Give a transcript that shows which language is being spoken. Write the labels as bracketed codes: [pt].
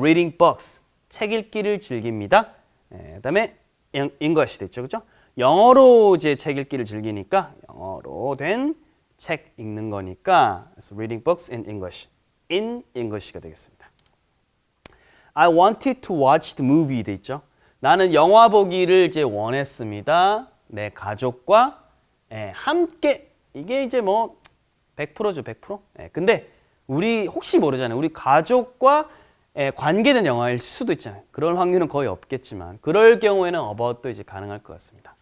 [en] reading books [ko] 책 읽기를 즐깁니다. 그다음에 English 됐죠, 그죠? 영어로 이제 책 읽기를 즐기니까 영어로 된 책 읽는 거니까 [en] so reading books in English [ko] 가 되겠습니다. [en] I wanted to watch the movie [ko] 돼 있죠. 나는 영화 보기를 이제 원했습니다. 내 가족과 함께 이게 이제 뭐 100%죠, 100%. 근데 우리 혹시 모르잖아요. 우리 가족과 관계된 영화일 수도 있잖아요. 그럴 확률은 거의 없겠지만 그럴 경우에는 about도 이제 가능할 것 같습니다.